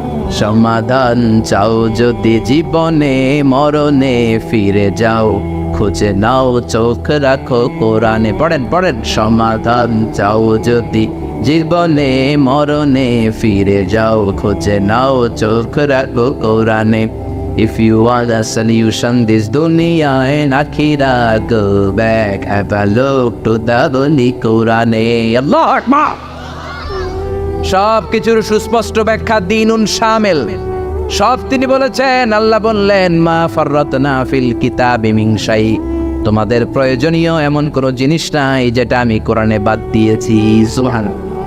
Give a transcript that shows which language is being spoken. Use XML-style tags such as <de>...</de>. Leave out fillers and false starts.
<bn>সমাধান চাও যদি জীবনে, মরণে ফিরে যাও, খুঁজে নাও, চোখ রাখো কোরআনে। পড়েন। সমাধান চাও যদি জীবনে, মরণে ফিরে যাও, খুঁজে নাও, চোখ রাখো কোরআনে।</bn> <en>If you want a solution this dunya and akhirah, go back, have a look to the Holy Quran.</en> <ar>Allah Akbar.</ar> <bn>সব কিছুর সুস্পষ্ট ব্যাখ্যা দিনুন শামিল, সব তিনি বলেছেন। আল্লাহ বললেন</bn> <ar>মা ফাররাতনা ফিল কিতাবি মিন শাই,</ar> <bn>তোমাদের প্রয়োজনীয় এমন কোনো জিনিস নাই যেটা আমি কোরআনে বাদ দিয়েছি। সুবহানাল্লাহ।</bn>